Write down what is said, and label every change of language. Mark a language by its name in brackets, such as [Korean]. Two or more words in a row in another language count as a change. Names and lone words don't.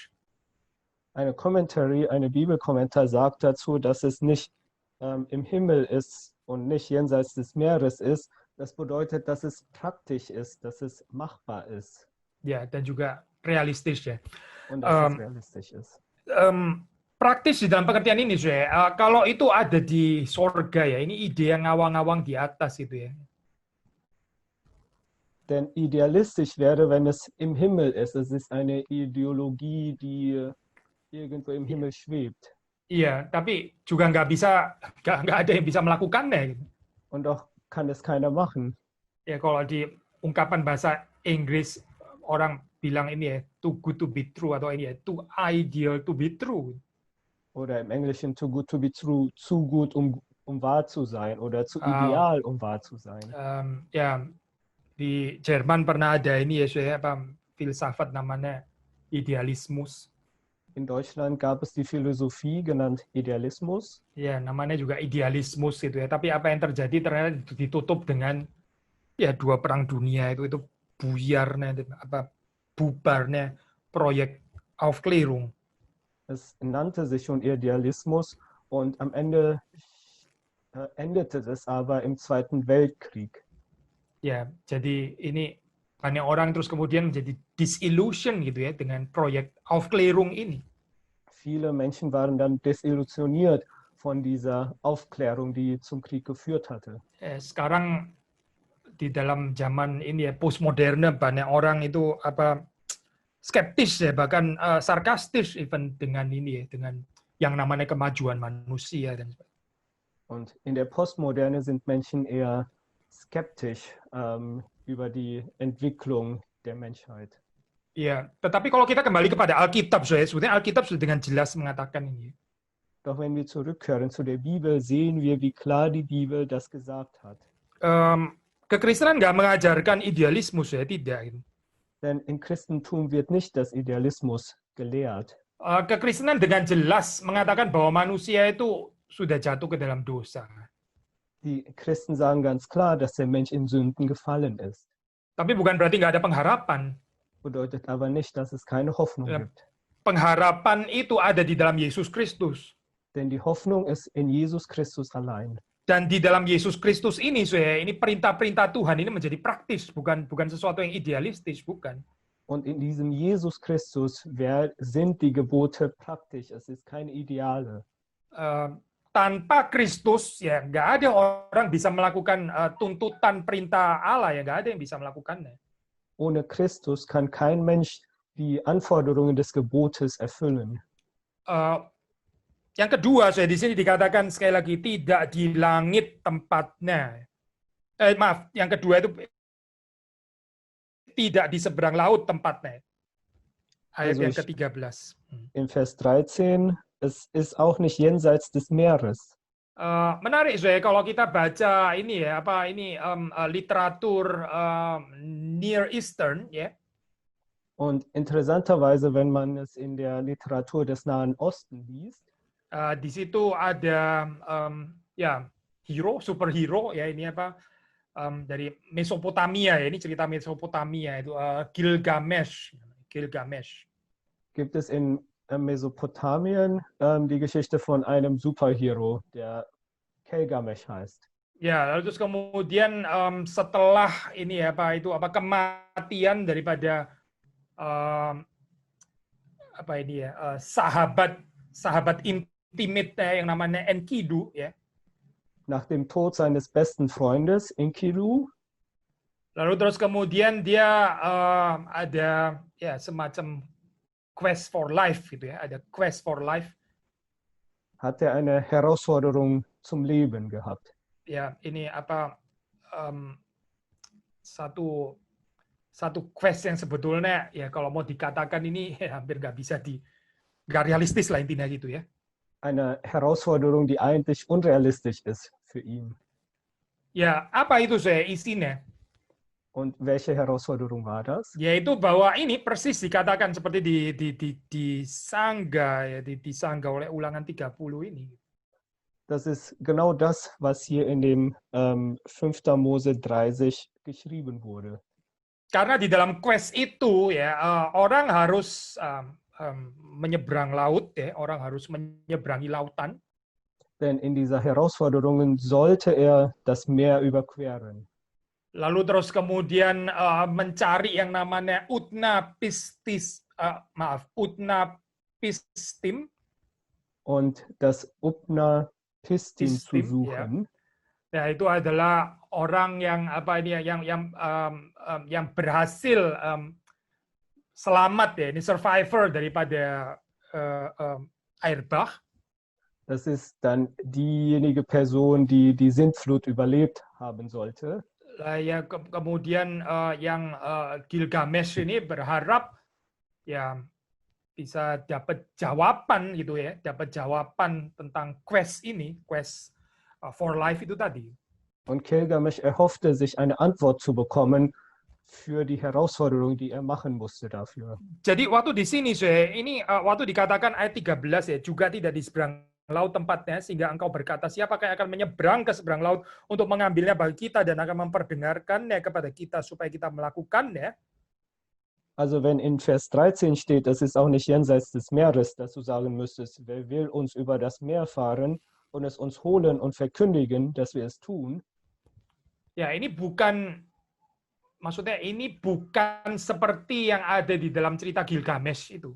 [German] Eine Bibelkommentar sagt dazu, dass es nicht im Himmel ist und nicht jenseits des Meeres ist. Das bedeutet, dass es praktisch ist, dass es machbar ist. [Indonesian] Ya, dan juga realistis ya. [German] Und dass es realistisch ist. [Indonesian] Praktis di dalam pengertian ini, kalau itu ada di sorga ya, ini ide yang ngawang-ngawang di atas itu ya. [German] Denn idealistisch wäre, wenn es im Himmel ist. Es ist eine Ideologie, die irgendwo im Himmel schwebt. [Indonesian] Iya, tapi juga nggak ada yang bisa melakukannya. Gitu. [German] Und doch kann es keiner machen. [Indonesian] Ya kalau di ungkapan bahasa Inggris orang bilang ini ya [English] too good to be true [Indonesian] atau ini ya [English] too ideal to be true. [German] Oder im Englischen [English] too good to be true, [German] zu gut um wahr zu sein oder zu ideal um wahr zu sein. [Indonesian] Ya di Jerman pernah ada ini ya filsafat namanya Idealismus. [German] In Deutschland gab es die Philosophie genannt Idealismus. [Indonesian] Ya, namanya juga idealismus gitu ya. Tapi apa yang terjadi ternyata ditutup dengan ya 2 perang dunia itu buyarnya bubarnya proyek Aufklärung. [German] Es nannte sich schon Idealismus und am Ende endete es aber im Zweiten Weltkrieg. [Indonesian] Ya, jadi ini banyak orang terus kemudian menjadi disillusion gitu ya dengan proyek Aufklärung ini. [German] Viele Menschen waren dann desillusioniert von dieser Aufklärung, die zum Krieg geführt hatte. [Indonesian] Sekarang di dalam zaman ini ya postmoderne banyak orang itu skeptis ya bahkan sarkastis even dengan ini ya dengan yang namanya kemajuan manusia dan sebagainya. [German] Und in der Postmoderne sind Menschen eher skeptisch über die Entwicklung der Menschheit. [Indonesian] Iya, tetapi kalau kita kembali kepada Alkitab, sebetulnya Alkitab sudah dengan jelas mengatakan ini. [German] Doch wenn wir zurückkehren zu der Bibel, sehen wir, wie klar die Bibel das gesagt hat. [Indonesian] Kekristenan nggak mengajarkan idealismus ya, tidak. [German] Denn im Christentum wird nicht das Idealismus gelehrt. [Indonesian] Kekristenan dengan jelas mengatakan bahwa manusia itu sudah jatuh ke dalam dosa. [German] Die Christen sagen ganz klar, dass der Mensch in Sünden gefallen ist. [Indonesian] Tapi bukan berarti nggak ada pengharapan. [German] Bedeutet aber nicht, dass es keine Hoffnung Ja. gibt. [Indonesian] Pengharapan itu ada di dalam Yesus Kristus. [German] Denn die Hoffnung ist in Jesus Christus allein. [Indonesian] Dan di dalam Yesus Kristus ini, ini perintah-perintah Tuhan ini menjadi praktis, bukan sesuatu yang idealistis, bukan. [German] Und in diesem Jesus Christus sind die Gebote praktisch. Es ist keine Ideale. [Indonesian] Tanpa Kristus, ya nggak ada orang bisa melakukan tuntutan perintah Allah, ya nggak ada yang bisa melakukannya. [German] Ohne Christus kann kein Mensch die Anforderungen des Gebotes erfüllen. [Indonesian] Yang kedua, di sini dikatakan sekali lagi tidak di langit tempatnya. Maaf, yang kedua itu tidak di seberang laut tempatnya. Ayat yang ke-13. [German] In Vers 13, es ist auch nicht jenseits des Meeres. [Indonesian] Menarik, kalau kita baca ini ya, literatur [English] Near Eastern, [Indonesian] ya. [German] Und interessanterweise, wenn man es in der Literatur des Nahen Osten liest, [Indonesian] di situ ada superhero ya, ini dari Mesopotamia ya, ini cerita Mesopotamia itu Gilgamesh. [German] Gibt es in Mesopotamien die Geschichte von einem Superhero, der Gilgamesh heißt. [Indonesian] Ya, lalu terus kemudian setelah ini kematian daripada sahabat intimate yang namanya Enkidu, ya. [German] Nach dem Tod seines besten Freundes Enkidu. [Indonesian] Lalu terus kemudian dia ada ya semacam [English] quest for life [Indonesian] gitu ya, ada [English] quest for life. [German] Hat er eine Herausforderung zum Leben gehabt. [Indonesian] Ya, ini satu quest yang sebetulnya ya kalau mau dikatakan ini hampir nggak realistis lah intinya gitu ya. [German] Eine Herausforderung, die eigentlich unrealistisch ist für ihn. [Indonesian] Ya, apa itu isinya? [German] Und welche Herausforderung war das? [Indonesian] Yaitu bahwa ini persis dikatakan seperti disangga oleh Ulangan 30 ini. [German] Das ist genau das, was hier in dem 5. Mose 30 geschrieben wurde. [Indonesian] Karena di dalam quest itu ya orang harus menyeberang laut, ya, orang harus menyeberangi lautan. [German] Denn in dieser Herausforderung sollte er das Meer überqueren. [Indonesian] Lalu terus kemudian mencari yang namanya Utna Pistim. [German] Und das Utna Pistim zu suchen. [Indonesian] Ya, itu adalah orang yang yang berhasil selamat ya, ini survivor daripada air Bach. [German] Das ist dann diejenige Person, die die Sintflut überlebt haben sollte. [Indonesian] Ya, kemudian yang Gilgamesh ini berharap ya bisa dapat jawaban gitu ya, dapat jawaban tentang quest ini, [English] quest for life [Indonesian] itu tadi. [German] Und Gilgamesh erhoffte sich eine Antwort zu bekommen für die Herausforderung, die er machen musste dafür. [Indonesian] Jadi waktu di sini ini waktu dikatakan ayat 13 ya, juga tidak di seberang laut tempatnya, sehingga engkau berkata siapakah yang akan menyeberang ke seberang laut untuk mengambilnya bagi kita dan akan memperdengarkannya kepada kita supaya kita melakukannya. [German] Also wenn in Vers 13 steht, es ist auch nicht jenseits des Meeres, dass du sagen müsstest, wer will uns über das Meer fahren und es uns holen und verkündigen, dass wir es tun. [Indonesian] Ya, ini bukan seperti yang ada di dalam cerita Gilgamesh itu.